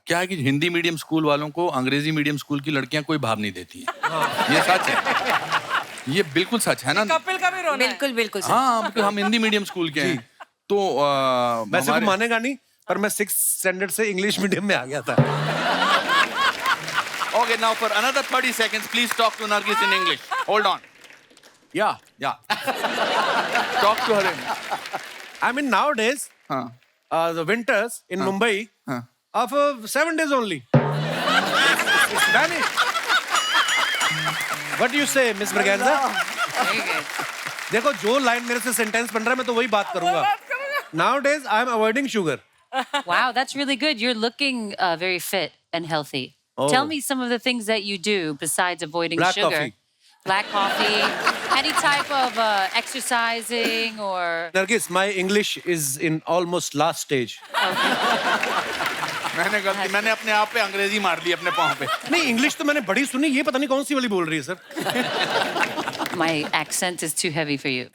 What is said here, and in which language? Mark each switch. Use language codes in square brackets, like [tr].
[hi] क्या है कि हिंदी मीडियम स्कूल वालों को अंग्रेजी मीडियम स्कूल की लड़कियां कोई भाव नहीं देती हैं। ये सच है, ये बिल्कुल सच है ना। कपिल का भी रोना है। बिल्कुल बिल्कुल सच। हाँ, क्योंकि हम हिंदी मीडियम स्कूल के हैं तो वैसे वो मानेगा नहीं, पर मैं 6th स्टैंडर्ड से इंग्लिश मीडियम में आ गया था। [en] Okay, now for another 30 seconds, please talk to Nargis in English. Hold on. Yeah. Talk to her in. I mean nowadays, [hi] हाँ. [en] the winters in Mumbai [hi] हाँ. [en] are for 7 days only. It's vanished. What do you say, Miss Braganza? Very good. [hi] देखो, जो line मेरे से sentence बन रहा है मैं तो वही बात करूंगा। [en] Nowadays, I am avoiding sugar. Wow, that's really good. You're looking very fit and healthy. Oh. Tell me some of the things that you do besides avoiding Black sugar. coffee. Black coffee. Any type of exercising or... Nargis, my English is in almost last stage. [hi] मैंने अपने आप पे अंग्रेजी मार ली अपने पाँव पे। नहीं, इंग्लिश तो मैंने बड़ी सुनी, ये पता नहीं कौन सी वाली बोल रही है sir. [en] My accent is too heavy for you.